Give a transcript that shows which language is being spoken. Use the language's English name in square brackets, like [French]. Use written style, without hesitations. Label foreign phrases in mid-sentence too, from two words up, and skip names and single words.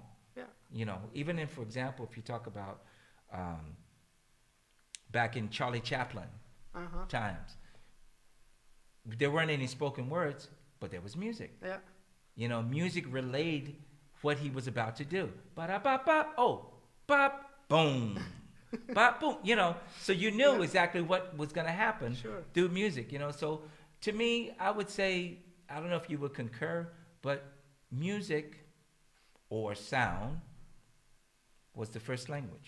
[English] Even for example, if you talk about back in Charlie Chaplin times, there weren't any spoken words, but there was music. Yeah. Music relayed what he was about to do. Ba-da-ba-ba, oh, bop, boom. Bop, boom. So you knew exactly what was going to happen through music. So to me, I would say, I don't know if you would concur, but music or sound was the first language.